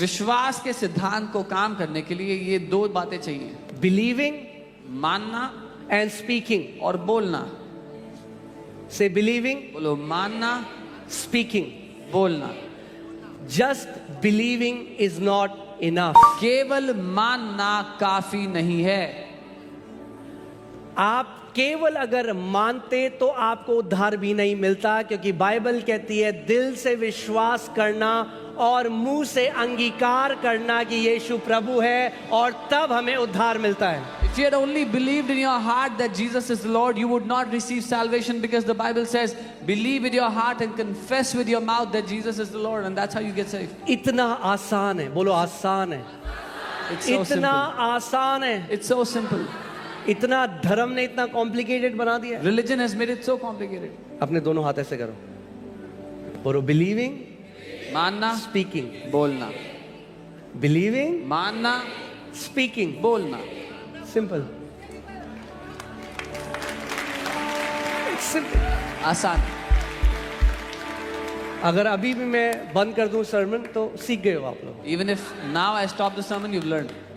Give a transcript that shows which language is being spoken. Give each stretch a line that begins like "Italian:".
Hindi: विश्वास के सिद्धांत को काम करने के लिए ये दो बातें चाहिए,
English: Believing
Hindi: मानना
English: and speaking.
Hindi: और बोलना।
English: Say believing,
Hindi: बोलो मानना,
English: speaking.
Hindi: बोलना।
English: Just believing is not enough.
Hindi: केवल मानना काफी नहीं है। आप केवल अगर मानते तो आपको उद्धार भी नहीं मिलता, क्योंकि बाइबल कहती है दिल से विश्वास करना और मुंह से अंगीकार करना कि यीशु प्रभु है, और तब हमें उद्धार मिलता है.
English: If you had only believed in your heart that Jesus is the Lord, you would not receive salvation, because the Bible says, believe with your heart and confess with your mouth that Jesus is the Lord, and that's how you get saved.
Hindi: इतना आसान है, बोलो आसान है.
English: It's so
Hindi: इतना
English: simple।
Hindi: आसान है.
English: It's so simple।
Hindi: इतना धर्म ने इतना कॉम्प्लिकेटेड बना दिया.
English: Religion has made it so complicated।
Hindi: अपने दोनों हाथ ऐसे करो, बोलो बिलीविंग, मानना,
English: Speaking.
Hindi: बोलना।
English: believing,
Hindi: मानना,
English: Speaking.
Hindi: बोलना।
English: Simple. Simple.
Hindi: आसान। अगर अभी भी मैं बंद कर दूं सर्मन तो सीख गए हो आप लोग.
English: Even if now I stop the sermon, you've learned।